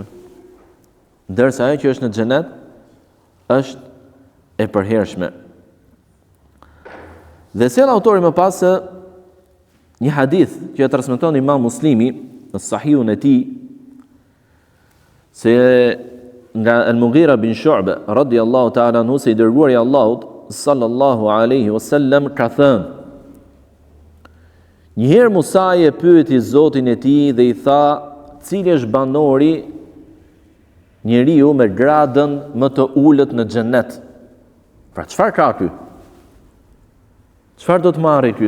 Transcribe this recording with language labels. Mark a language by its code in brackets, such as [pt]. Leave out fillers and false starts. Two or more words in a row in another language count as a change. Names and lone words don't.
[sq] Ndërsa ajo që është në xhenet është e përhershme. Dhe sjell autori më pas se një hadith që e transmeton Imam Muslimi në Sahihun e tij, se nga Al-Mughira bin Shu'ba [ar] رضي الله تعالى عنه, [sq] se i dërguari i Allahut [ar] صلى الله عليه وسلم [sq] ka thënë: njëherë Musa e pyeti Zotin e tij dhe i tha, cili është banori, njeriu me gradën më të ulët në xhennet? Pra çfarë ka ky? Çfarë do të marrë ky?